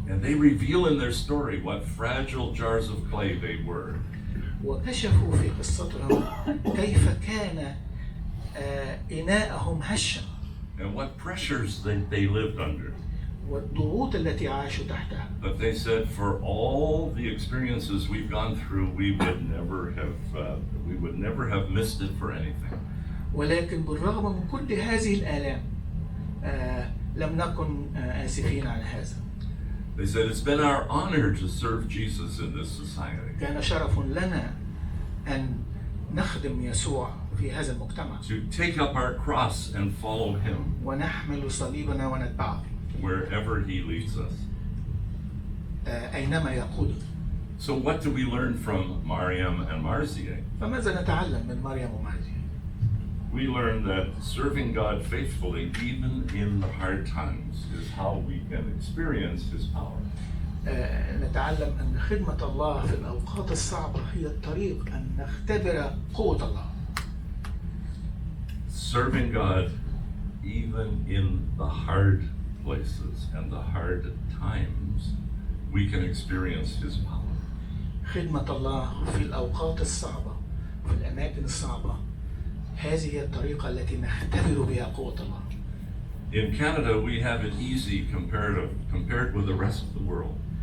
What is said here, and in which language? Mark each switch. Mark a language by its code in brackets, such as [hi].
[en] And they reveal in their story what fragile jars of clay they were. [ar] وكشفوا في قصتهم كيف كان إناءهم هشا. [en] And what pressures they lived under. [ar] والضغوط التي عاشوا تحتها. [en] But they said, for all the experiences we've gone through, we would never have missed it for anything. [ar] ولكن بالرغم من كل هذه الآلام لم نكن آسفين على هذا. [en] They said it's been our honor to serve Jesus in this society. [ar] كان شرف لنا أن نخدم يسوع في هذا المجتمع. [en] To take up our cross and follow him. [ar] ونحمل صليبنا ونتبعه. [en] Wherever he leads us. [ar] أينما يقودنا. [en] So what do we learn from Mariam and Marzieh? [ar] فماذا نتعلم من مريم ومارزي؟ [en] We learn that serving God faithfully, even in the hard times, is how we can experience his power. [ar] نتعلم أن خدمة الله في الأوقات الصعبة هي الطريق أن نختبر قوة الله. [en] Serving God even in the hard places and the hard times, we can experience his power. [ar] خدمة الله في الأوقات الصعبة في الأماكن الصعبة هذه هي الطريقة التي نختبر بها قوة الله. [en] In Canada, we have it easy compared with the rest of the world.